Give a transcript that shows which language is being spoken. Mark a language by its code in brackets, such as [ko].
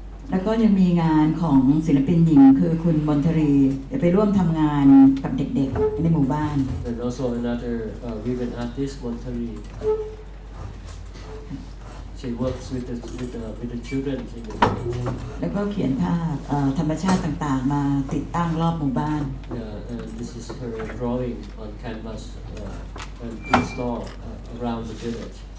[th] แล้วก็ยังมีงานของศิลปินหญิงคือคุณมนทรีจะไปร่วมทำงานกับเด็กๆในหมู่บ้าน [en] And also another women artist, Montari. She works with the children in the village. [th] แล้วก็เขียนภาพธรรมชาติต่างๆ มาติดตั้งรอบหมู่บ้าน [en] Yeah, and this is her drawing on canvas and install around the village.